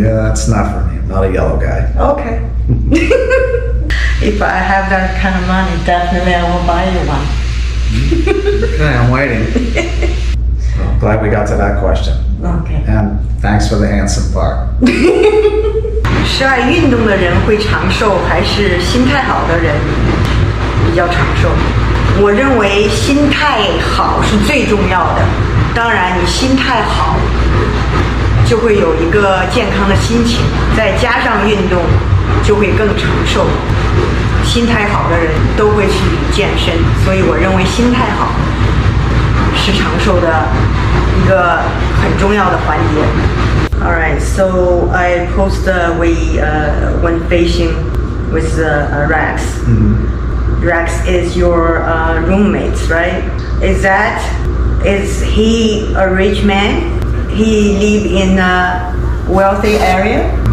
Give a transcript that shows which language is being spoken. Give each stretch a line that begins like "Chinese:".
English: Yeah, that's not for me. I'm not a yellow guy. Okay. If I have that kind of money, definitely I will buy you one. Okay, I'm waiting. So I'm glad we got to that question. Okay. And thanks for the handsome part.
Chinese: 是爱运动的人会长寿，还是心态好的人比较长寿？我认为心态好是最重要的。当然，你心态好，就会有一个健康的心情，再加上运动，就会更长寿。心态好的人都会去健身，所以我认为心态好是长寿的一个很重要的环节。
English: All right, so I post when fishing with Rex. Rex is your roommate, right? Is he a rich man? He live in a wealthy area?